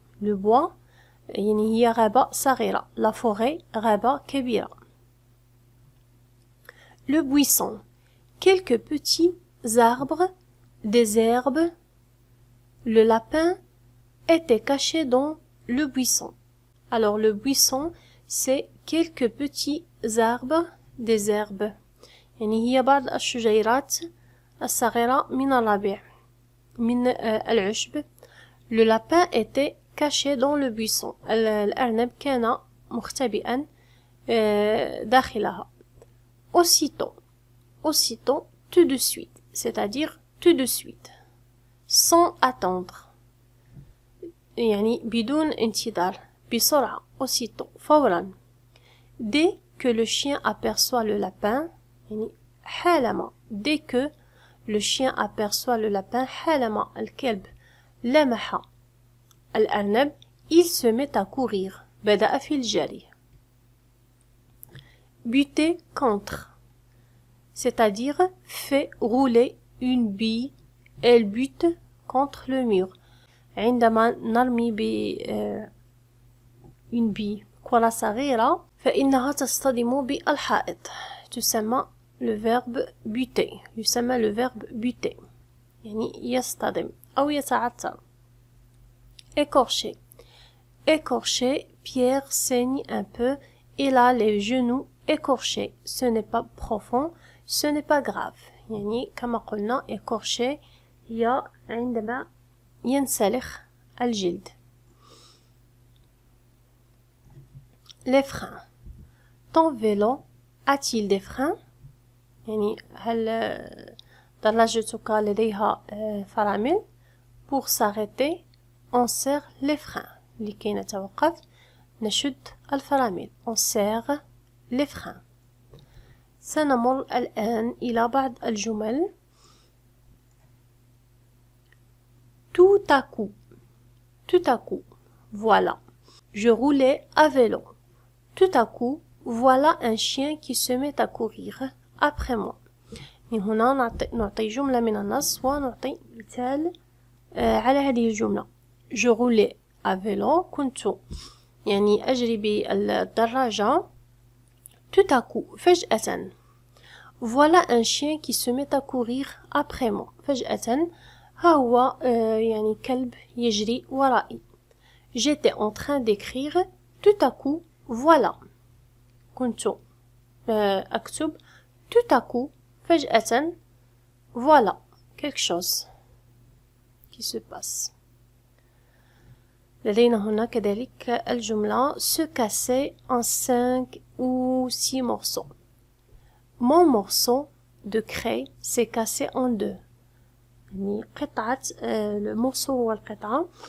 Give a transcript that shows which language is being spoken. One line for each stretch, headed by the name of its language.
Arabic: Le bois يعني هي غابة صغيرة. La forêt غابة كبيرة.
French: Le buisson. Quelques petits arbres, des herbes. Le lapin était caché dans le buisson. Alors le buisson, c'est quelques petits arbres, des herbes.
Arabic: يعني هي بعض الشجيرات الصغيرة من الربيع من العشب.
French: Le lapin était caché dans le buisson.
Arabic: الأرنب كان مختبئا داخلها.
French: Aussitôt, tout de suite, c'est-à-dire tout de suite, sans attendre.
Arabic: يعني بدون انتظار, بسرعة, aussitôt, فورا.
French: Dès que le chien aperçoit le lapin, يعني حالما, dès que le chien aperçoit le lapin,
Arabic: حالما الكلب لمح الأرنب,
French: il se met à courir.
Arabic: بدأ في الجري.
French: Buter contre, c'est-à-dire fait rouler une bille, elle bute contre le mur.
Arabic: عندما نرمي une bille كرة صغيرة فإنها تصطدم بالحائط. تسمى
French: le verbe buter.
Arabic: يسمى le verbe buter. يعني يصطدم أو يتعثر. Écorché.
French: Écorché, Pierre saigne un peu. Il a les genoux écorchés. Ce n'est pas profond, ce n'est pas grave.
Arabic: يعني كما قلنا écorché هي عندما ينسلخ الجلد.
French: Les freins. Ton vélo a-t-il des freins؟
Arabic: يعني هل دراجتك لديها فرامل؟
French: Pour s'arrêter, on serre les freins.
Arabic: لكي نتوقف نشد الفرامل.
French: On serre les freins.
Arabic: سنمر الآن إلى بعض الجمل.
French: Tout à coup. Tout à coup. Voilà. Je roulais à vélo. Tout à coup, voilà un chien qui se met à courir après moi.
Arabic: من هنا نعطي جملة من النص ونعطي مثال على هذه الجملة.
French: Je roulais à vélo.
Arabic: كنت يعني أجري بالدراجة.
French: Tout à coup. فجأة. Voilà un chien qui se met à courir après moi.
Arabic: فجأة ها هو يعني كلب يجري ورائي.
French: J'étais en train d'écrire. Tout à coup, voilà.
Arabic: كنت أكتب.
French: Tout à coup, فجأة, voilà, quelque chose qui se passe.
Arabic: لدينا هنا كذلك الجملة
French: se casser en 5 ou 6 morceaux. Mon morceau de craie s'est cassé en 2.
Arabic: يعني قطعة المورسو هو القطعة.